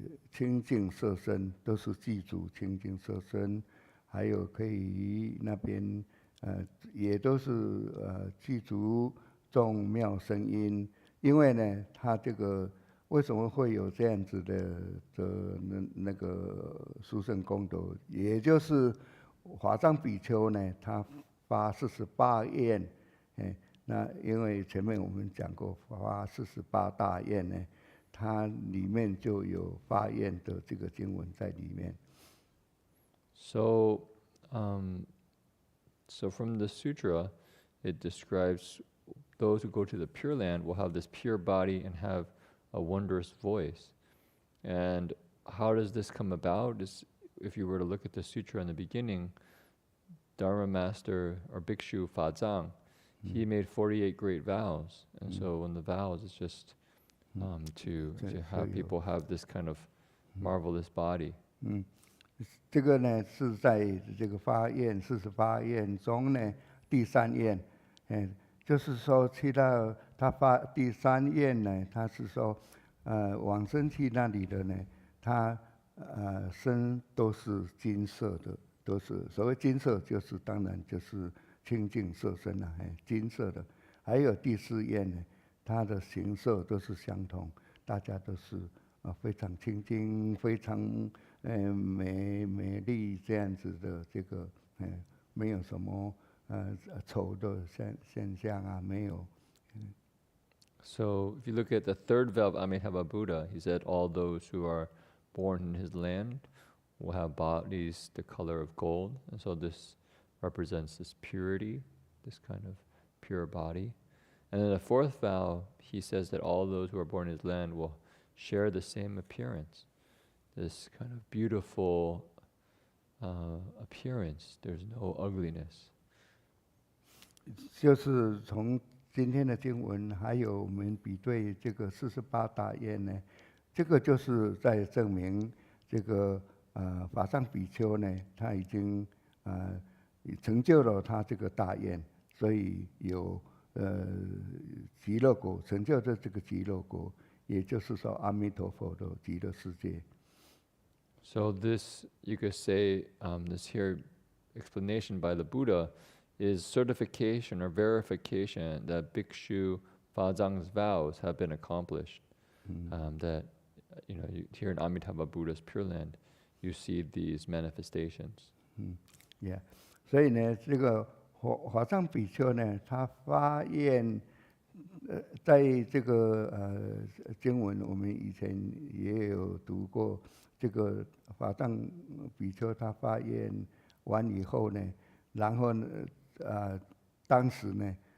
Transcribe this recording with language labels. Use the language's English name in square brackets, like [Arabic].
[Chinese] 清净色身，都是记住清净色身，还有可以那边也都是记住众妙声音，因为呢，他这个为什么会有这样子的那个殊胜功德，也就是法藏比丘呢，他发48愿，那因为前面我们讲过发48大愿呢，它里面就有发愿的这个经文在里面。 [English] So from the sutra, it describes those who go to the Pure Land will have this pure body and have a wondrous voice. And how does this come about? If you were to look at the sutra in the beginning, Dharma master or Bhikshu Fadzang, he made 48 great vows. And so in the vows, it's just to have people have this kind of marvelous body. [Chinese] 这个呢是在这个发愿48愿中呢第3愿，就是说去到他发第3愿呢，他是说往生去那里的呢，他身都是金色的，都是所谓金色，就是当然就是清净色身啦，金色的。还有第4愿呢，它的形色都是相同，大家都是非常清净，非常美丽这样子的这个没有什么丑的现象啊，没有。 [English] So if you look at the third vow of Amitabha Buddha, he said all those who are born in his land will have bodies the color of gold. And so this represents this purity, this kind of pure body. And then the fourth vow, he says that all those who are born in his land will share the same appearance, this kind of beautiful appearance. There's no ugliness. [Chinese] 就是从今天的经文，还有我们比对这个48大愿呢，这个就是在证明这个法藏比丘呢，他已经成就了他这个大愿，所以有极乐国，成就的这个极乐国，也就是说阿弥陀佛的极乐世界。 [English] So this, you could say, this here explanation by the Buddha is certification or verification that Bhikshu Fadzang's vows have been accomplished. That, here in Amitabha Buddha's Pure Land, you see these manifestations. Yeah. [Chinese] 所以呢，这个法藏比丘呢，他发愿，在这个经文我们以前也有读过，这个法藏比丘他发愿完以后呢，然后呢，当时呢，